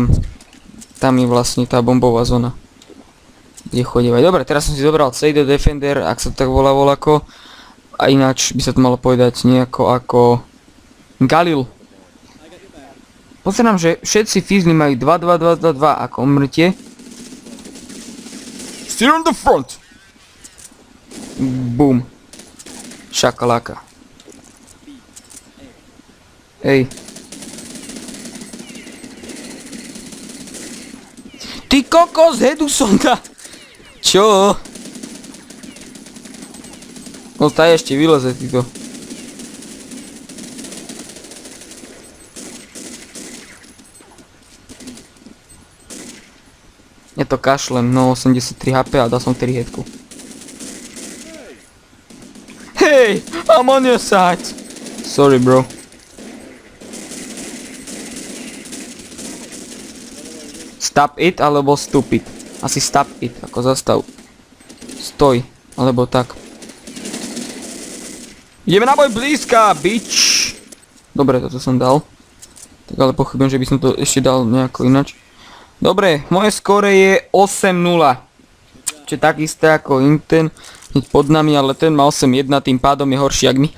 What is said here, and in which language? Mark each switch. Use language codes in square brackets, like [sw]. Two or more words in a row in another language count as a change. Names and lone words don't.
[sk] tam je vlastne tá bombová zóna. Kde chodievať. Dobre, teraz som si zobral CD Defender, ak sa tak volá voľako. A ináč by sa to malo povedať nejako ako... Galil. Pozerám, že všetci Fizzli majú 2-2-2-2-2 ako umrtie. [en] Still on the front. Boom. [sk] Šakalaka. Ej. Ty kokos, hedu som da. Čo? No taj ešte vyleze týto. Je to kašlem, no 83 HP a dal som 4 headku. Hej, [en] I'm on your side. Sorry, bro. Stop it alebo stupid. [sk] Asi [en] stop it, [sk] ako zastav. Stoj, alebo tak. Ideme na boj blízka, bitch. Dobre, toto som dal. Tak ale pochybujem, že by som to ešte dal nejako inač. Dobre, moje skóre je 8-0. Čo je tak isté ako Inten pod nami, ale ten má 8-1, tým pádom je horší jak my.